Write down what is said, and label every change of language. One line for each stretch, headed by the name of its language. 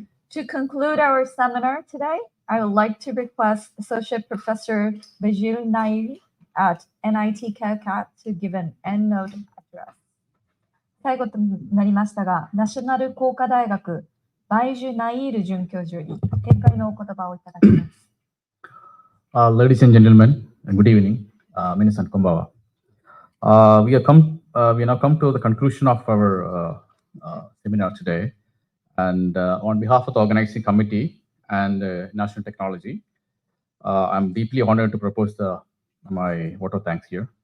English: To conclude our seminar today, I would like to request Associate Professor Bajil Nair at NIT Calicut to give an end-note address.
Japanese: 最後となりましたが、ナショナル工科大学バイジュ・ナイール准教授に見解のお言葉をいただきます。
English: Ladies and gentlemen, good evening.
Japanese: Minasan konbawa.
English: We now come to the conclusion of our seminar today. And on behalf of the organizing committee and National Technology, I'm deeply honored to propose my vote of thanks here.